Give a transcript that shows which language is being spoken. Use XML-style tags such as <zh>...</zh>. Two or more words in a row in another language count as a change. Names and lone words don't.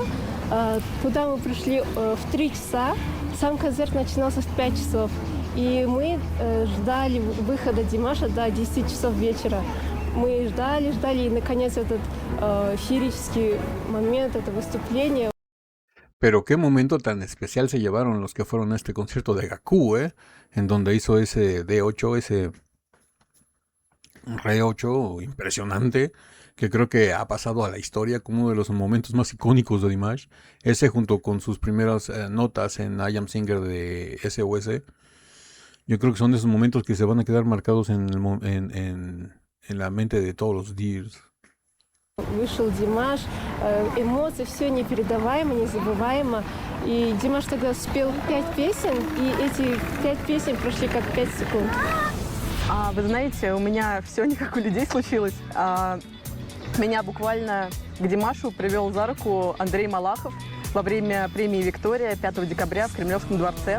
<ru>Туда мы пришли в 3 часа. Сам концерт начинался в 5 часов. И мы ждали выхода Димаша до 10 часов вечера. Мы ждали, и, наконец, этот феерический момент, это выступление.</ru> <es>Pero qué momento tan especial se llevaron los que fueron a este concierto de Gakú, en donde hizo ese D8, ese Re 8 impresionante, que creo que ha pasado a la historia como uno de los momentos más icónicos de Dimash. Ese junto con sus primeras notas en I Am Singer de SOS. Yo creo que son de esos momentos que se van a quedar marcados en la mente de todos los Dears.</es> <ru>Вышел Димаш, эмоции, все непередаваемо, незабываемо. И Димаш тогда спел 5 песен, и эти 5 песен прошли как 5 секунд. Вы знаете, у меня все не как у людей случилось. Меня буквально к Димашу привел за руку Андрей Малахов во время премии «Виктория» 5 декабря в Кремлевском дворце.</ru>